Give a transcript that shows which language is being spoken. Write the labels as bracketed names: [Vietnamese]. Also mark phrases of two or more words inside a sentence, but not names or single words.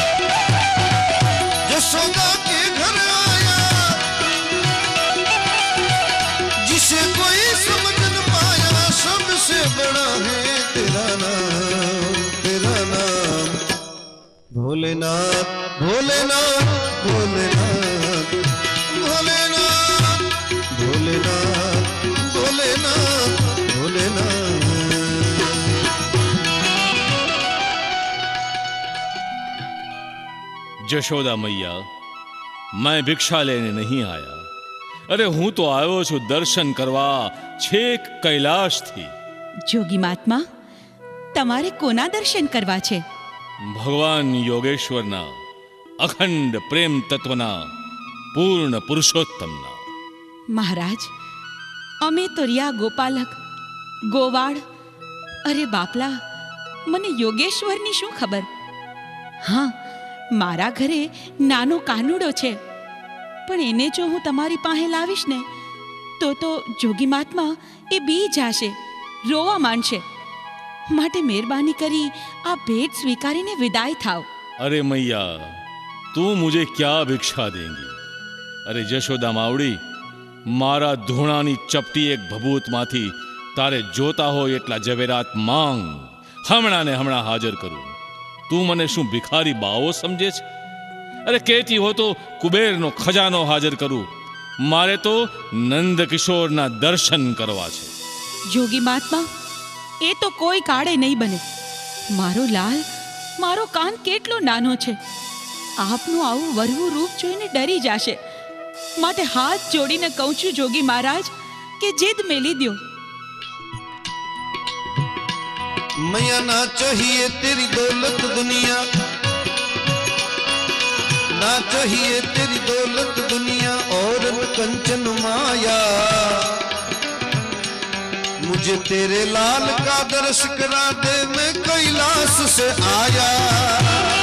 [Hindi] यशोदा के घर आया जिसे कोई समझ न पाया सबसे बड़ा है तेरा नाम भोलेनाथ भोलेनाथ भोलेनाथ भोलेनाथ भोलेनाथ भोलेनाथ भोलेनाथ [Gujarati] જશોદા મૈયા, [Hindi] मैं भिक्षा लेने नहीं आया. [Gujarati] अरे હું તો આવ્યો છું દર્શન કરવા છેક કૈલાશથી. જોગી મહાત્મા, તમારે કોના દર્શન કરવા છે? ભગવાન યોગેશ્વરના અખંડ પ્રેમ તત્વના પૂર્ણ પુરુષોત્તમના. મહારાજ, અમે તો રહ્યા ગોપાલક, ગોવાળ. અરે બાપલા, મને યોગેશ્વરની શું ખબર? હા, મારા ઘરે નાનો કાનુડો છે, પણ એને જો હું તમારી પાસે લાવીશ ને તો જોગી મહાત્મા એ બી જાશે, રોવા માંડશે. માટે મહેરબાની કરી આ ભેટ સ્વીકારીને વિદાય થાવ. [Hindi] अरे मैया, तू मुझे क्या भिक्षा देंगी? [Gujarati] અરે જશોદા માવડી, મારા ધૂણાની ચપટી એક ભભૂતમાંથી તારે જોતા હોય એટલા ઝવેરાત માંગ. હમણાં ને હમણાં હાજર કરું. તું મને શું ભિખારી બાવો સમજે છે? અરે કહેતી હો તો કુબેરનો ખજાનો હાજર કરું. મારે તો નંદકિશોરના દર્શન કરવા છે. જોગી મહાત્મા, એ તો કોઈ કાળે નહીં બને. મારો લાલ, મારો કાન કેટલો નાનો છે. આપનું આવું વરવું રૂપ જોઈને ડરી જશે. માટે હાથ જોડીને કહું છું જોગી મહારાજ કે જીદ મેલી દ્યો. [Hindi] मैया ना चाहिए तेरी दौलत दुनिया ना चाहिए तेरी दौलत दुनिया और कंचन माया मुझे तेरे लाल का दर्श करा दे मैं कैलाश से आया